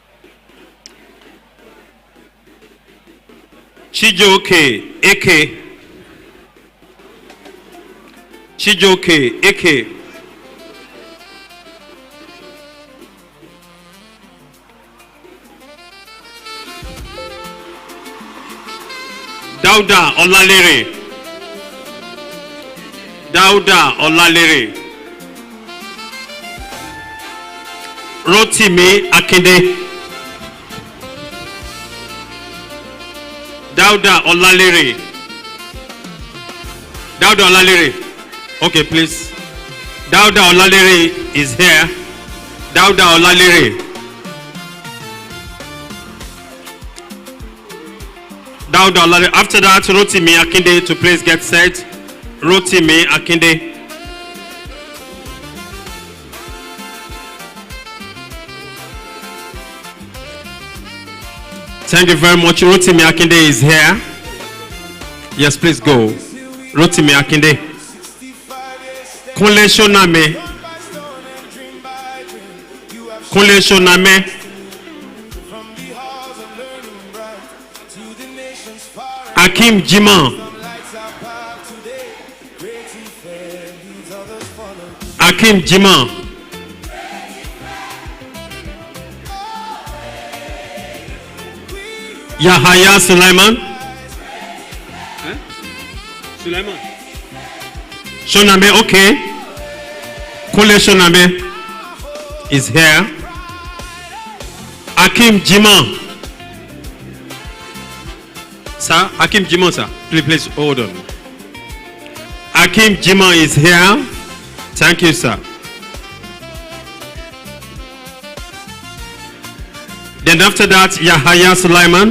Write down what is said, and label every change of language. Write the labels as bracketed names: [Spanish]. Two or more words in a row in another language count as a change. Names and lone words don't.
[English] Chijoke Eke. Chijoke Eke. Dauda Olalere. Dauda Olalere. Rotimi Akinde. Dauda Olalere. Dauda Olalere. Okay, please. Dauda Olalere is here. Dauda Olalere. Dauda Olalere. After that, Rotimi Akinde to please get set. Rotimi Akinde. Thank you very much. Rotimi Akinde is here. Yes, please go. Rotimi Akinde. Kunle Shoname. Kunle Shoname. Akim Jiman. Akim Jiman. Yahaya Sulaiman. Sulaiman. Shoname, okay. Kule Shoname is here. Akim Jiman. Sir, Akim Jiman, sir. Please hold on. Akim Jiman is here. Thank you, sir. Then after that, Yahaya Sulaiman.